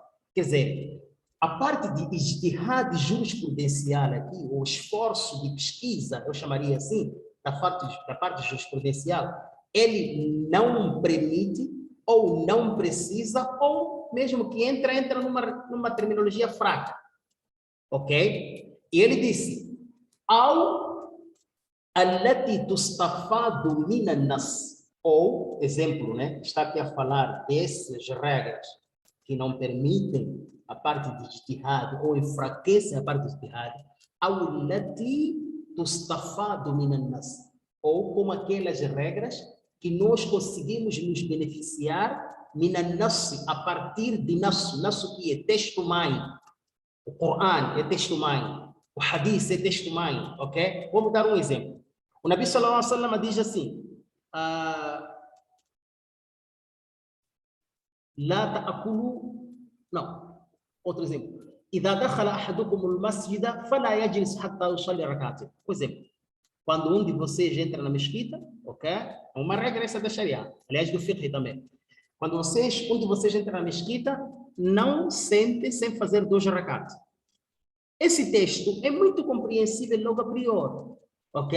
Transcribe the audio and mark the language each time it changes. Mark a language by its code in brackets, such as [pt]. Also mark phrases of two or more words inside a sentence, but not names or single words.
[pt] Quer dizer, a parte de ijtihad jurisprudencial aqui, o esforço de pesquisa, eu chamaria assim, da parte jurisprudencial, ele não permite, ou não precisa, ou mesmo que entra numa terminologia fraca. Ok? E ele disse, [ar] التي تستفاد من النص, [pt] ou, exemplo, né? Está aqui a falar dessas regras que não permitem a parte de ijtihad, ou enfraquecem a parte de ijtihad, [ar] التي تستفاد من النص, [pt] ou como aquelas regras que nós conseguimos nos beneficiar a partir de Nasso que é texto mãe. O Coran é texto mãe. O Hadith é texto mãe. Ok? Vamos dar um exemplo. O Nabi [ar] صلى الله عليه وسلم [pt] diz assim: [ar] لا تأكلوا [pt] não, outro exemplo. [ar] إذا دخل أحدكم المسجد فلا يجلس حتى يصلي ركعتين. [pt] Por exemplo, quando um de vocês entra na mesquita, ok? É uma regra essa da Sharia, aliás do fiqh também. Quando um de vocês entra na mesquita, não sente sem fazer 2 rakat. Esse texto é muito compreensível logo a priori, ok?